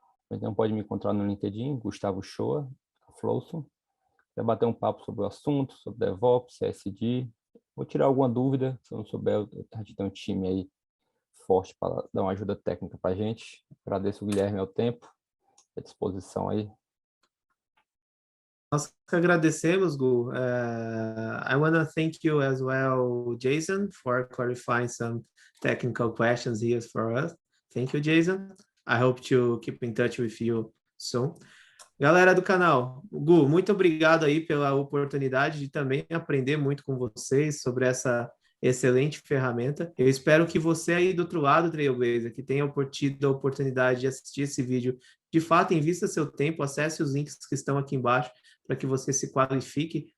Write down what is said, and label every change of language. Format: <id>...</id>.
<pt>Então pode me encontrar no LinkedIn, Gustavo Shoa, Flowsum. Vai bater um papo sobre o assunto, sobre DevOps, CSD. Vou tirar alguma dúvida, se eu não souber, a gente tem um time aí forte para dar uma ajuda técnica para a gente. Agradeço o Guilherme ao tempo, à disposição aí. Nós que agradecemos, Gu.</pt> <en>I want to thank you as well, Jason, for clarifying some technical questions here for us. Thank you, Jason. I hope to keep in touch with you soon.</en> <pt>Galera do canal, Gu, muito obrigado aí pela oportunidade de também aprender muito com vocês sobre essa excelente ferramenta. Eu espero que você aí do outro lado, Trailblazer, que tenha tido a oportunidade de assistir esse vídeo, de fato, invista seu tempo, acesse os links que estão aqui embaixo para que você se qualifique.</pt>